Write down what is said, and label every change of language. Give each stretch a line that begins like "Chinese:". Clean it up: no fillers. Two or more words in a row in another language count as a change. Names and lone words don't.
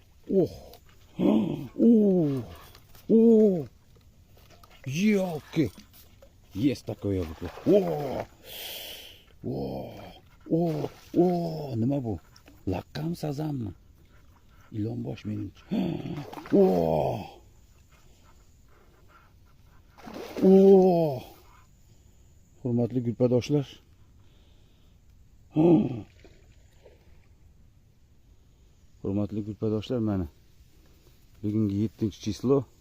Russian: Oh. Oh. Oh. Ёлки. Есть такое. О. О. О. О.
Uzbek: Nima bu? Laqqam sazanmi? Ilonbosh menimcha. O. O. Hurmatli gulpadoshlar. Hurmatli gulpadoshlar, mana bugungi 7-chislo.